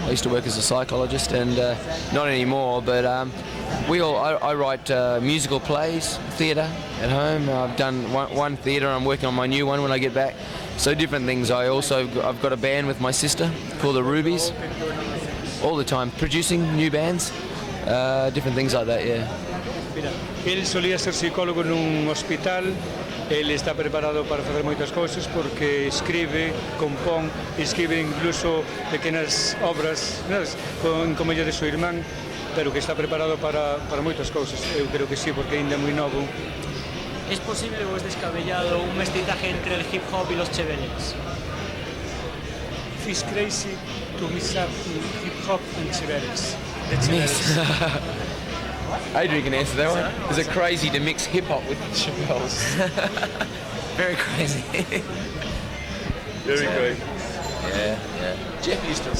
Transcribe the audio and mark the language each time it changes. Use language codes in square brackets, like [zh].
[en] I used to work as a psychologist, and not anymore. But I write musical plays, theatre at home. I've done one theatre. I'm working on my new one when I get back. So different things. I've got a band with my sister called the Rubies. All the time producing new bands, different things like that. Yeah. [es] Mira, él solía ser psicólogo en un hospital, él está preparado para hacer [gl] moitas cousas [es] porque escribe, compón, escribe incluso pequenas obras con comedia de su irmán, pero que está preparado para moitas cousas. [gl] Eu creo que sí, porque ainda é moi novo. [es] ¿Es posible o es descabellado un mestizaje entre el hip hop y los Chevelles? [en] It's crazy to mix up hip hop and Chevelles. The Chevelles. Adrian can answer that one. Is it crazy to mix hip hop with Chevelles? Very crazy. Very crazy. Yeah. Jeff used to rap.